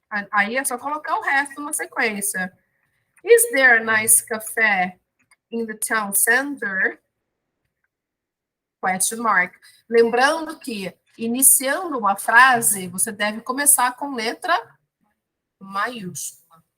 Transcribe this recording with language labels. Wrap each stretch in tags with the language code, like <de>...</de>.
<pt>Aí é só colocar o resto na sequência.</pt> <en>Is there a nice café in the town center? Question mark.</en> <pt>Lembrando que, iniciando uma frase, você deve começar com letra maiúscula.</pt>